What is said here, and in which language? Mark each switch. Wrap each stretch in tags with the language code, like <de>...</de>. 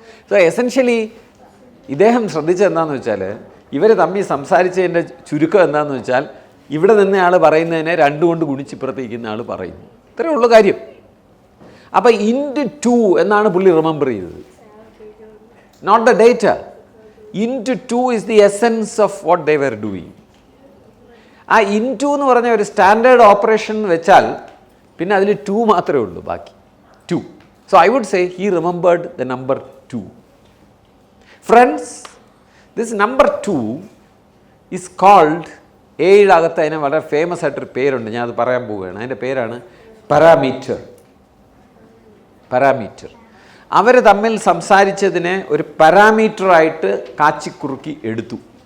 <ml>So essentially ഇദ്ദേഹം ശ്രദ്ധിച്ചത് എന്താണെന്ന് വെച്ചാൽ, ഇവർ തമ്മിൽ സംസാരിച്ചതിൻ്റെ ചുരുക്കം എന്താണെന്ന് വെച്ചാൽ, ഇവിടെ നിന്നയാൾ പറയുന്നതിനെ 2 കൊണ്ട് ഗുണിച്ചിപ്പുറത്തേക്കുന്ന ആൾ പറയുന്നു. ഇത്രയേ ഉള്ളൂ കാര്യം. അപ്പോൾ *2 എന്നാണ് പുള്ളി റിമെമ്പർ ചെയ്തത്,</ml> <en>Note the date. *2 is the essence of what they were doing.</en> <ml>ആ *2 എന്ന് പറഞ്ഞ ഒരു സ്റ്റാൻഡേർഡ് ഓപ്പറേഷൻ വെച്ചാൽ പിന്നെ അതിൽ 2 മാത്രമേ ഉള്ളൂ, ബാക്കി 2.</ml> <en>So I would say he remembered the number 2. Friends, this number 2 is called,</en> <ml>ഏഴിലകത്ത് അതിന് വളരെ ഫേമസ് ആയിട്ടൊരു പേരുണ്ട്, ഞാൻ അത് പറയാൻ പോവുകയാണ്. അതിൻ്റെ പേരാണ് പാരാമീറ്റർ. പാരാമീറ്റർ. അവർ തമ്മിൽ സംസാരിച്ചതിനെ ഒരു പാരാമീറ്ററായിട്ട് കാച്ചിക്കുറുക്കി എടുത്തു.</ml>